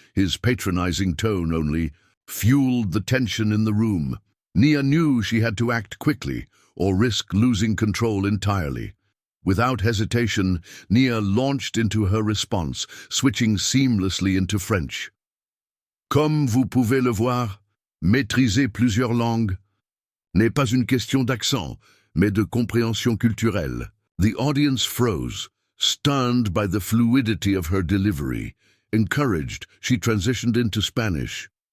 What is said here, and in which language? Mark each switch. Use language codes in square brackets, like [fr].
[en] His patronizing tone only fueled the tension in the room. Nia knew she had to act quickly or risk losing control entirely. Without hesitation, Nia launched into her response, switching seamlessly into French. [fr] "Comme vous pouvez le voir, maîtriser plusieurs langues n'est pas une question d'accent, mais de compréhension culturelle." [en] The audience froze, stunned by the fluidity of her delivery. Encouraged, she transitioned into Spanish.